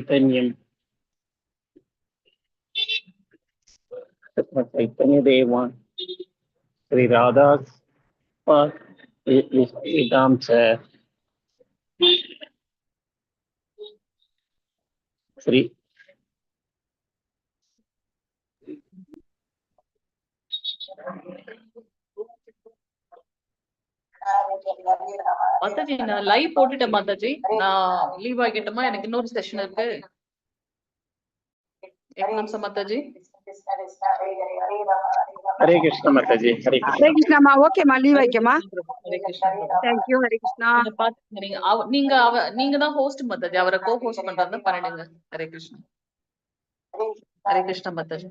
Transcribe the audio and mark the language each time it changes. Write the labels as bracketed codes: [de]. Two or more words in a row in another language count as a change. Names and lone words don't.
[ta] चैतन्यम चैतन्य देवान श्री राधा इदाम च श्री மாதாஜி நான் லைவ் போட்டுட்டேன் மாதாஜி. நான் லீவ் ஆகிட்டோமா, எனக்கு இன்னொரு செஷன் இருக்கு. एक निमिषம் மாதாஜி. ஹரே கிருஷ்ணா மாதாஜி. ஹரே कृष्णा மா. ஓகே மா, லீவ் ஆயிக்கமா. ஹரே கிருஷ்ணா. [en] Thank you. [ta] ஹரே கிருஷ்ணா. நீங்க தான் ஹோஸ்ட் மாதாஜி. அவரை கோ ஹோஸ்ட் பண்றதா பண்ணிடுங்க. ஹரே கிருஷ்ணா. ஹரே கிருஷ்ணா மாதாஜி.